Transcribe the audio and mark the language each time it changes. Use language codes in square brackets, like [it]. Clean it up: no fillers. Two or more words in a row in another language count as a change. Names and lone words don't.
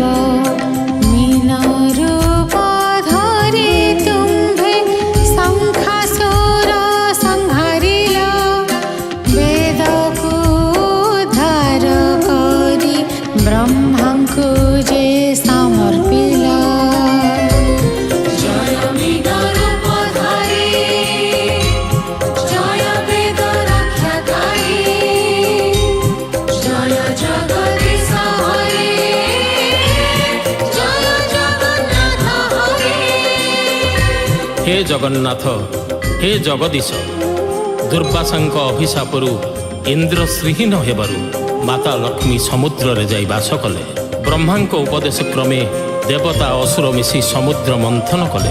[or] ମୀନ ରୂପ ଧରି ତୁମ୍ଭେ ଶଙ୍ଖାସୁର ସଂହାରିଲ, ବେଦକୁ ଉଦ୍ଧାର କରି ବ୍ରହ୍ମାଙ୍କୁ ଯେ ସମର୍ପିଲ। ଜୟ ମୀନ ରୂପ ଧରି, ଜୟ ବେଦ ରକ୍ଷାକାରୀ, ଜୟ ଜଗଦୀଶ ହରେ, ଜୟ ଜଗନ୍ନାଥ ହରେ। ହେ ଜଗନ୍ନାଥ, ହେ ଜଗଦୀଶ, ଦୁର୍ବାସାଙ୍କ ଅଭିଶାପରୁ ଇନ୍ଦ୍ର ଶ୍ରୀହୀନ ହେବାରୁ ମାତା ଲକ୍ଷ୍ମୀ ସମୁଦ୍ରରେ ଯାଇ ବାସ କଲେ। ବ୍ରହ୍ମାଙ୍କ ଉପଦେଶ କ୍ରମେ ଦେବତା ଅସୁର ମିଶି ସମୁଦ୍ର ମନ୍ଥନ କଲେ।